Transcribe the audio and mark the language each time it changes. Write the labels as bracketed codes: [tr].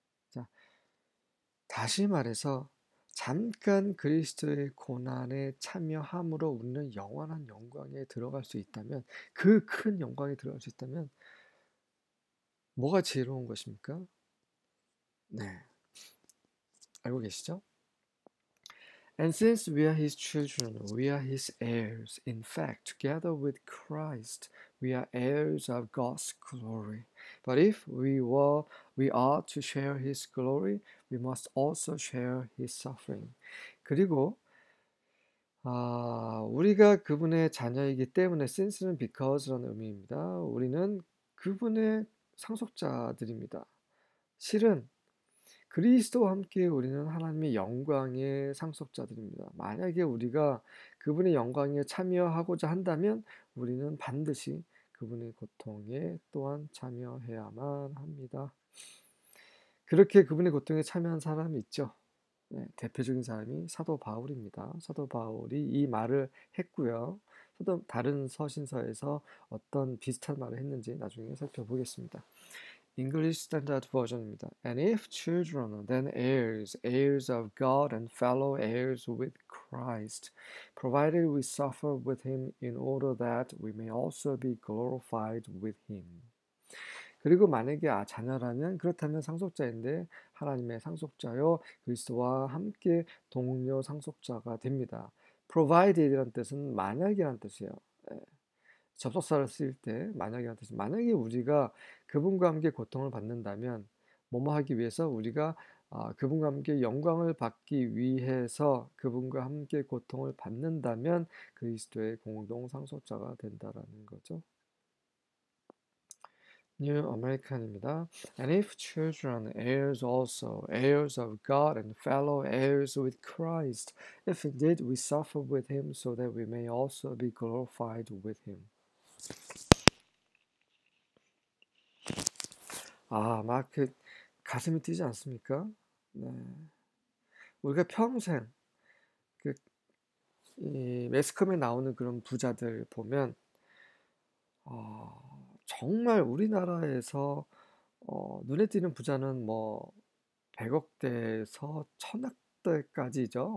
[ko] 자, 다시 말해서 잠깐 그리스도의 고난에 참여함으로 우리는 영원한 영광에 들어갈 수 있다면, 그 큰 영광에 들어갈 수 있다면 뭐가 지혜로운 것입니까? 네, 알고 계시죠? [en] And since we are his children, we are his heirs. In fact, together with Christ, we are heirs of God's glory. But if we are to share his glory, we must also share his suffering. [ko] 그리고 우리가 그분의 자녀이기 때문에 since는 because라는 의미입니다. 우리는 그분의 상속자들입니다. 실은 그리스도와 함께 우리는 하나님의 영광의 상속자들입니다. 만약에 우리가 그분의 영광에 참여하고자 한다면 우리는 반드시 그분의 고통에 또한 참여해야만 합니다. 그렇게 그분의 고통에 참여한 사람이 있죠. 네, 대표적인 사람이 사도 바울입니다. 사도 바울이 이 말을 했고요. 다른 서신서에서 어떤 비슷한 말을 했는지 나중에 살펴보겠습니다. [en] English Standard Version입니다. And if children, then heirs, heirs of God and fellow heirs with Christ, provided we suffer with him in order that we may also be glorified with him. [ko] 그리고 만약에 자녀라면 그렇다면 상속자인데 하나님의 상속자요 그리스도와 함께 동료 상속자가 됩니다. provided이라는 뜻은 만약이라는 뜻이에요. 접속사를 쓸 때 만약이라는 뜻이 만약에 우리가 그분과 함께 고통을 받는다면 뭐뭐 하기 위해서 우리가 그분과 함께 영광을 받기 위해서 그분과 함께 고통을 받는다면 그리스도의 공동 상속자가 된다라는 거죠. [en] New American입니다. And if children, heirs also, heirs of God and fellow heirs with Christ, if indeed we suffer with him so that we may also be glorified with him. [ko] 막 가슴이 뛰지 않습니까? 네. 우리가 평생 이 매스컴에 나오는 그런 부자들 보면 정말 우리나라에서 눈에 띄는 부자는 뭐 100억대에서 1000억대까지죠.